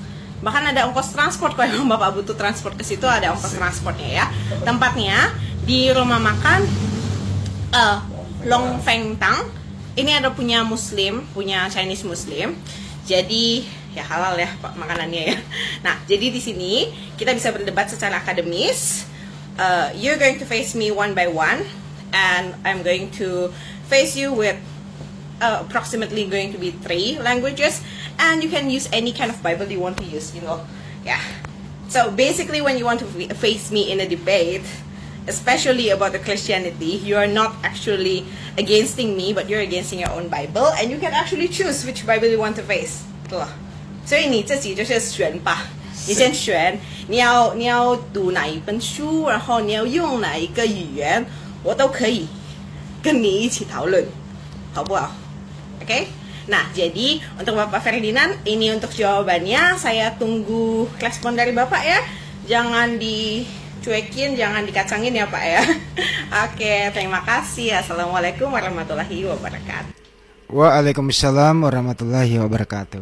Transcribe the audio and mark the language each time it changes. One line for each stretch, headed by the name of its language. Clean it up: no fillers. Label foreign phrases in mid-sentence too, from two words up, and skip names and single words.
Indonesian: Bahkan ada ongkos transport, kalau emang Bapak butuh transport ke situ ada ongkos transportnya ya. Tempatnya di rumah makan Long Feng Tang. Ini ada punya Muslim, punya
English: Chinese Muslim.
Indonesian: Jadi ya halal ya Pak makanannya ya. Nah, jadi di sini kita bisa berdebat secara akademis.
English: You're going to face me one by one, and I'm going to face you with approximately going to be 3 languages, and you can use any kind of Bible you want to use, yeah. So basically when you want to face me in a debate, especially about the Christianity, you are not actually against me, but you're against your own Bible, and you can actually choose which Bible you want to face.
Chinese: 所以你自己就是选吧，你先选你要读哪一本书，然后你要用哪一个语言，我都可以跟你一起讨论，好不好？
Indonesian: Oke, nah jadi untuk Bapak Ferdinand ini untuk jawabannya, saya tunggu respon dari Bapak ya. Jangan dicuekin, jangan dikacangin ya Pak ya. Oke, terima kasih.
Arabic: السلام عليكم ورحمة الله وبركاته. وعليكم السلام ورحمة الله وبركاته.